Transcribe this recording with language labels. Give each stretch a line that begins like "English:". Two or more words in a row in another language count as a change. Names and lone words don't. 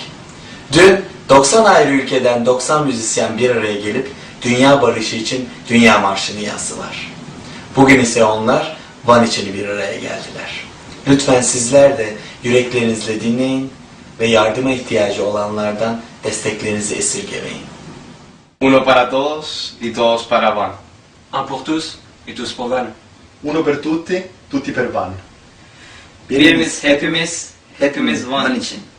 Turkish: Dün 90 ayrı ülkeden 90 müzisyen bir araya gelip dünya barışı için Dünya Marşı'nı yazdılar. Bugün ise onlar Van için bir araya geldiler. Lütfen sizler de yüreklerinizle dinleyin ve yardıma ihtiyacı olanlardan desteklerinizi esirgemeyin.
Spanish: Uno para todos y todos para Van.
French: Un pour tous et tous pour Van.
Italian: Uno per tutti, tutti per Van.
Turkish: Birimiz hepimiz, hepimiz Van için.